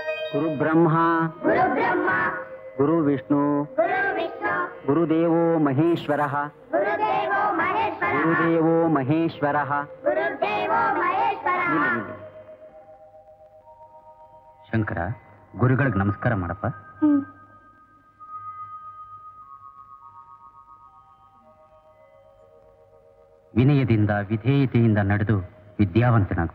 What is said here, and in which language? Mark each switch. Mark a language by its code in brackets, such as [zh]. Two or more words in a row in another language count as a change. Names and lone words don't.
[sa] ಗುರು ಬ್ರಹ್ಮ ಗುರು ವಿಷ್ಣು ಗುರುದೇವೋ ಮಹೇಶ್ವರ ಗುರುದೇವೋ ಮಹೇಶ್ವರ. [kn] ಶಂಕರ, ಗುರುಗಳಿಗೆ ನಮಸ್ಕಾರ ಮಾಡಪ್ಪ. ವಿನಯದಿಂದ ವಿಧೇಯತೆಯಿಂದ ನಡೆದು ವಿದ್ಯಾವಂತನಾಗು.